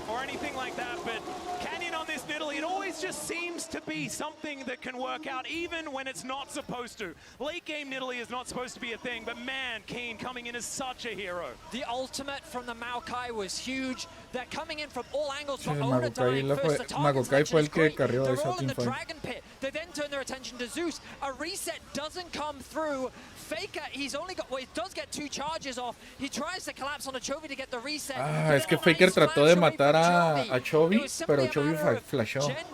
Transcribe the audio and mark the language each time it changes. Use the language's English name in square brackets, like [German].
[English] or anything like that, but Canyon on this Nidalee, it always just seems to be something that can work out even when it's not supposed to. Late game Nidalee is not supposed to be a thing, but man, Keen coming in as such a hero. The ultimate from the Maokai was huge. They're coming in from all angles from [Spanish] Mabukai fue el que carrió esa teamfight. [English] They then turn their attention to Zeus. A reset doesn't come through. Faker, he's only got, well, he does get 2 charges off. He tries to collapse on a Chovy to get the reset. [Spanish] Es que Faker trató de matar a Chovy, pero Chovy flashó.